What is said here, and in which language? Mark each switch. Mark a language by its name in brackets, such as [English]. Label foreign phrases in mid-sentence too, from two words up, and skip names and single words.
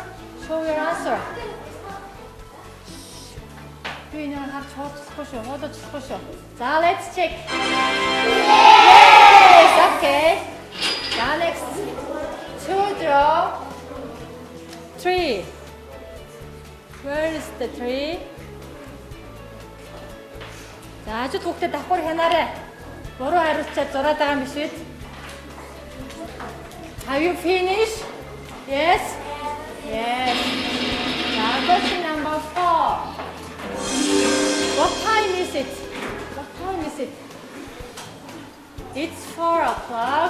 [English] Show your answer. Let's check. Yes, okay. Next, 2 draw 3. Where is the 3? [Mongolian] За, хажууд хүүхдэд давхар хянаарай. Буруу хариулцаад зураад байгаа юм биш үү? [English] Have you finished? Yes? Yes. Question number 4. What time is it? What time is it? It's 4 o'clock.